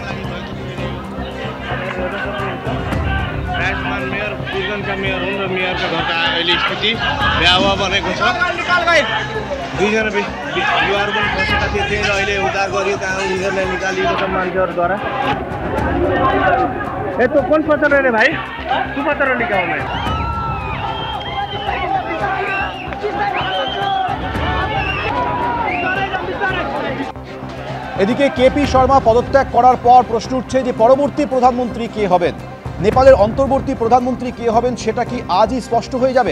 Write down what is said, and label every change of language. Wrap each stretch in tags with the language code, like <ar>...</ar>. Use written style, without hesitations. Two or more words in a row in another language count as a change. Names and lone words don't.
<ne>का मेयर हुन् र मेयरको घरका अहिले स्थिति भयावह बनेको छ। दुईजना युवाहरू पनि फसेका थिए र अहिले उद्धार गरियो, त्यहाँ उनीहरूलाई निकालिएको छ मान्छेहरूद्वारा।</ne> <hi>ए तो कौन पत्थर रे भाई, तू पत्थर निकाल में।</hi> <bn>এদিকে কেপি শর্মা পদত্যাগ করার পর প্রশ্ন উঠছে যে পরবর্তী প্রধানমন্ত্রী কে হবেন। নেপালের অন্তর্বর্তী প্রধানমন্ত্রী কে হবেন সেটা কি আজই স্পষ্ট হয়ে যাবে?</bn>